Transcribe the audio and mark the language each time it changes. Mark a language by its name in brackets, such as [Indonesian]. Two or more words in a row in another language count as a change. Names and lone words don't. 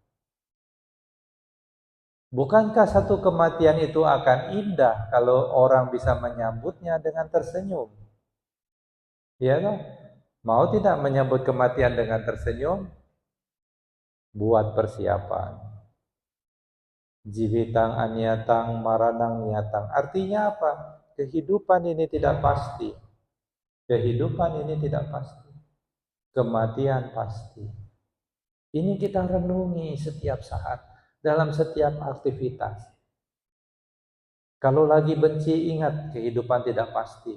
[Indonesian] Bukankah satu kematian itu akan indah kalau orang bisa menyambutnya dengan tersenyum? Iya kan? Mau tidak menyambut kematian dengan tersenyum? Buat persiapan. [Pali] Jivitang anyatang maranang nyatang. [Indonesian] Artinya apa? Kehidupan ini tidak pasti. Kehidupan ini tidak pasti. Kematian pasti. Ini kita renungi setiap saat, dalam setiap aktivitas. Kalau lagi benci, ingat kehidupan tidak pasti.